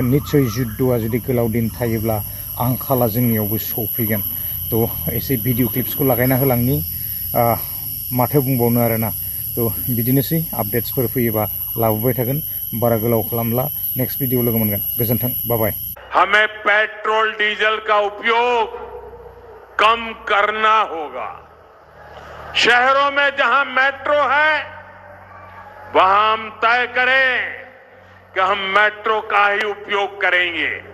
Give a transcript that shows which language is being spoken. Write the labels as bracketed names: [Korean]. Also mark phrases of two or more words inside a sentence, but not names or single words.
[Bodo] निस्सय जुद्धआ जुदि गोलाव दिन थायोब्ला आंखाला जोंनियावबो सफैगोन। तो एसे भिडिअ क्लिप्सखौ लागायना होलांनि माथो बुंबावनो आरोना। तो बिदिनोसै आपडेट्सफोर फैयोबा लाबोबाय थागोन। बारा गोलाव खालामला [English] next video [Bodo] लोगो मोनगोन। गोजोन्थों बाय बाय। [Hindi] हमें पेट्रोल डीजल का उपयोग कम करना होगा। शहरों में जहां मेट्रो है वहां हम तय करें कि हम मेट्रो का ही उपयोग करेंगे।